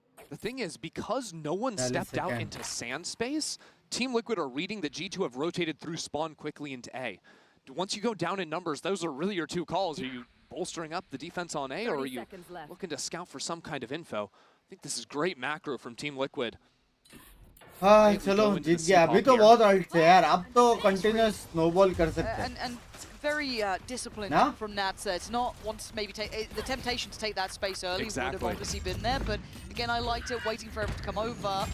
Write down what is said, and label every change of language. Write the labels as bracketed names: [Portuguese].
[English] The thing is, because no one stepped out into sand space, Team Liquid are reading that G2 have rotated through spawn quickly into A. Once you go down in numbers, those are really your two calls. Are you bolstering up the defense on A, or are you looking to scout for some kind of info? I think this is great macro from Team Liquid. [Hindi] चलो जीत गया. अभी तो बहुत alt थे यार. अब तो [English] continuous snowball [Hindi] कर सकते हैं. [English] And very disciplined from Nats there. It's not once maybe take the temptation to take that space early would have obviously been there, but again I liked it, waiting for everyone to come over.